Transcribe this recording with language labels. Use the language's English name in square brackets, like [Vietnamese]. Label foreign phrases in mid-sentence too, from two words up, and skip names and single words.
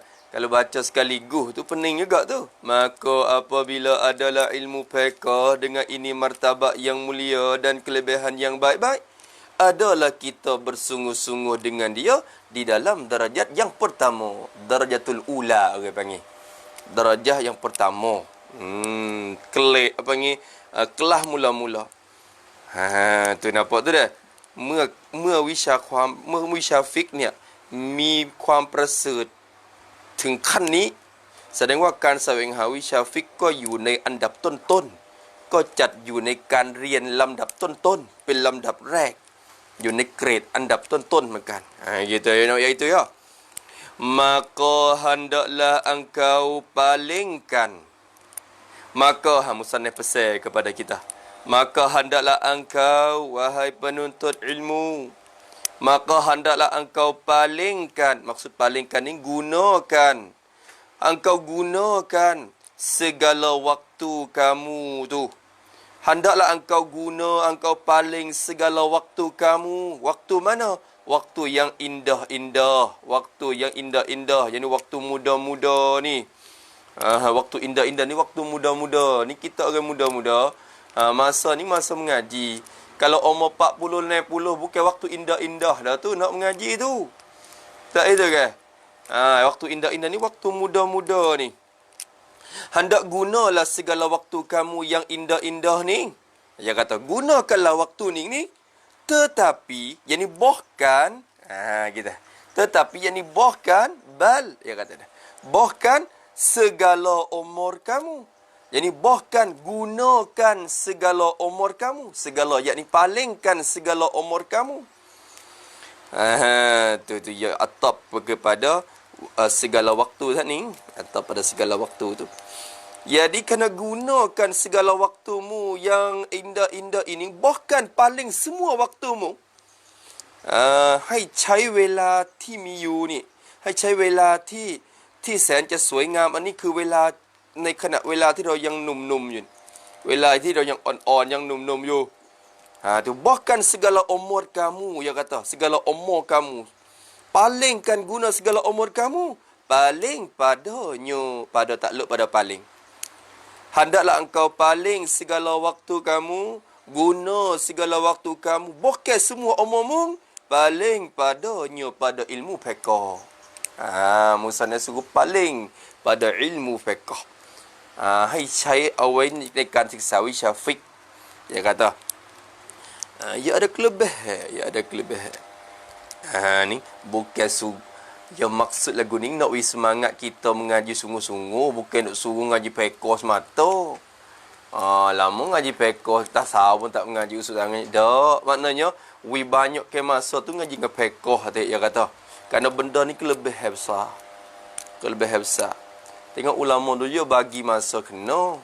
[Malay] Kalau baca sekaligus tu pening juga tu. Maka apabila adalah ilmu fiqh dengan ini martabat yang mulia dan kelebihan yang baik-baik, adalah kita bersungguh-sungguh dengan dia di dalam darajat yang pertama. [Arabic] الدرجة الأولى [Malay] orang panggil. Darajah yang pertama. Kelas mula-mula. Tu nampak tu dah. [Thai] เมื่อวิชาฟิกเนี่ยมีความประเสริฐถึงขั้นนี้แสดงว่าการแสวงหาวิชาฟิกก็อยู่ในอันดับต้นๆก็ จัดอยู่ในการเรียนลำดับต้นๆเป็นลำดับแรกอยู่ในเกรดอันดับต้นๆเหมือน [Malay] กัน gitu ya itu ya maka hendaklah engkau palingkan maka musannif pesan kepada kita maka hendaklah engkau wahai penuntut ilmu maka hendaklah engkau palingkan maksud palingkan ni gunakan engkau gunakan segala waktu kamu tu hendaklah engkau engkau paling segala waktu kamu waktu mana waktu yang indah-indah waktu yang indah-indah yakni waktu muda-muda ni waktu indah-indah ni waktu muda-muda ni kita orang muda-muda masa ni masa mengaji. Kalau umur 40 60 bukan waktu indah-indah dah tu nak mengaji tu. Tak itu ke? Waktu indah-indah ni waktu muda-muda ni. Hendak gunalah segala waktu kamu yang indah-indah ni. Dia kata gunakanlah waktu ni tetapi yang ni bahkan gitu. Tetapi yang ni bahkan dia kata bahkan segala umur kamu. Yakni bahkan gunakan segala umur kamu. Segala, yakni palingkan segala umur kamu. Tu ya atap kepada segala waktu tadi ni. Atap pada segala waktu tu. Jadi kena gunakan segala waktumu yang indah-indah ini. Bahkan paling semua waktumu. [Thai] Hai ใช้เวลาที่มีอยู่นี่ให้ใช้เวลาที่แสนจะสวยงามอันนี้คือเวลาในขณะเวลาที่เรายังหนุ่มๆอยู่เวลาที่เรายังอ่อนๆยังห นุ่มๆอยู่ [Malay] tu bahkan segala umur kamu ya kata segala umur kamu palingkan guna segala umur kamu paling padanya pada takluk pada paling hendaklah engkau paling segala waktu kamu guna segala waktu kamu bahkan semua umurmu paling padanya pada ilmu fiqh musannaf suruh paling pada ilmu fiqh ให้ [Thai] ใช้เอาไว้ในการศึกษาวิชาฟิก [Malay] dia kata ya ada kelebihan ni bukan yang maksud lagu ni nak bagi semangat kita mengaji sungguh-sungguh bukan nak suruh ngaji fiqh semata lama ngaji fiqh tasawuf pun tak mengaji usul sangat dak maknanya banyak ke masa tu ngaji dengan fiqh dia kata kerana benda ni kelebihan besar tengok ulama dulu dia bagi masa kena.